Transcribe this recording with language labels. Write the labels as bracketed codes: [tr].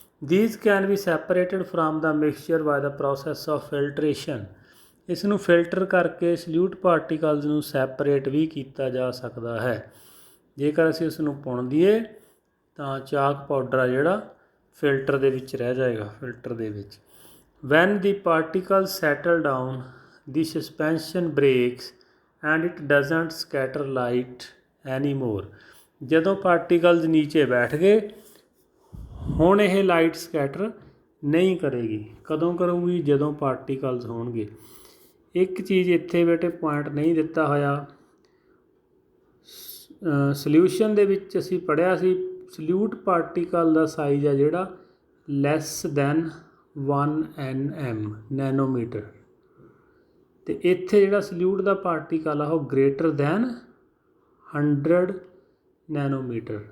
[en] These can be separated from the mixture by the process of filtration. [pa] ਇਸ ਨੂੰ filter ਕਰਕੇ salute particles ਨੂੰ separate ਵੀ ਕੀਤਾ ਜਾ ਸਕਦਾ ਹੈ। ਜੇਕਰ ਅਸੀਂ ਉਸ ਨੂੰ ਪੁਣ ਦਈਏ ਤਾਂ ਚਾਕ ਪਾਊਡਰ ਆ ਜਿਹੜਾ ਫਿਲਟਰ ਦੇ ਵਿੱਚ ਰਹਿ ਜਾਏਗਾ, ਫਿਲਟਰ ਦੇ ਵਿੱਚ। [en] when the particles settle down the suspension breaks and it doesn't scatter light anymore। [pa] ਜਦੋਂ ਪਾਰਟੀਕਲਸ ਨੀਚੇ ਬੈਠ ਗਏ, ਹੁਣ ਇਹ ਲਾਈਟ ਸਕੈਟਰ ਨਹੀਂ ਕਰੇਗੀ। ਕਦੋਂ ਕਰੂਗੀ? ਜਦੋਂ ਪਾਰਟੀਕਲਸ ਹੋਣਗੇ। ਇੱਕ ਚੀਜ਼ ਇੱਥੇ ਬੇਟੇ ਪੁਆਇੰਟ ਨਹੀਂ ਦਿੱਤਾ ਹੋਇਆ, ਸਲਿਊਸ਼ਨ ਦੇ ਵਿੱਚ ਅਸੀਂ ਪੜ੍ਹਿਆ ਸੀ ਸਲਿਊਟ ਪਾਰਟੀਕਲ ਦਾ ਸਾਈਜ਼ ਆ ਜਿਹੜਾ [en] less than [pa] 1 nm ਨੈਨੋਮੀਟਰ, ਅਤੇ ਇੱਥੇ ਜਿਹੜਾ ਸਲਿਊਟ ਦਾ ਪਾਰਟੀਕਲ ਆ ਉਹ [en] greater than [pa] 100 ਨੈਨੋਮੀਟਰ।